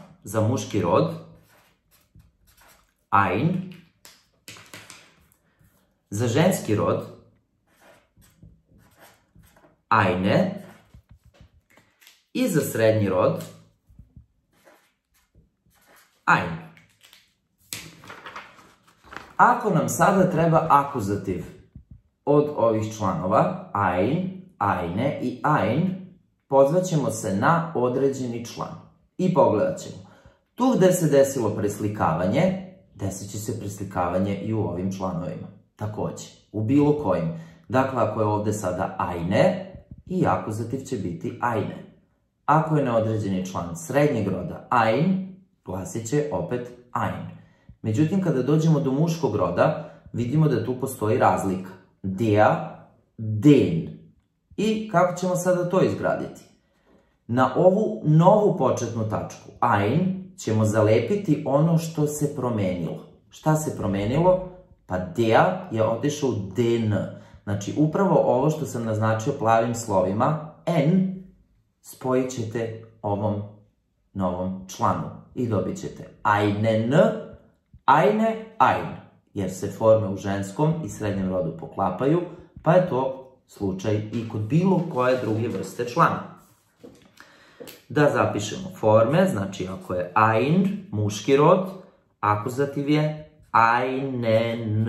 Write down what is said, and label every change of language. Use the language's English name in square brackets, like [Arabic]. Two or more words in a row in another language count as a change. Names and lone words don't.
[Serbian] Za muški rod ein, za ženski rod eine i za srednji rod ein. Ako nam sada treba akuzativ od ovih članova [German] ein, eine [Serbian] i ein, pozvaćemo se na određeni član i pogledat ćemo. Tu gde se desilo preslikavanje, desit će se preslikavanje i u ovim članovima. Takođe, u bilo kojim. Dakle, ako je ovde sada eine, i akuzativ će biti eine. Ako je neodređeni član srednjeg roda ein, glasit će opet ein. Međutim, kada dođemo do muškog roda, vidimo da tu postoji razlika. [German] Der, den. [Serbian] I kako ćemo sada to izgraditi? Na ovu novu početnu tačku ein ćemo zalepiti ono što se promenilo. Šta se promenilo? Pa der je otišao u den. Znači, upravo ovo što sam naznačio plavim slovima, n, spojit ćete ovom novom članu i dobit ćete [German] einen, eine, ein, [Serbian] jer se forme u ženskom i srednjem rodu poklapaju, pa je to slučaj i kod bilo koje druge vrste člana. Da zapišemo forme, znači ako je ein, muški rod, akuzativ je einen.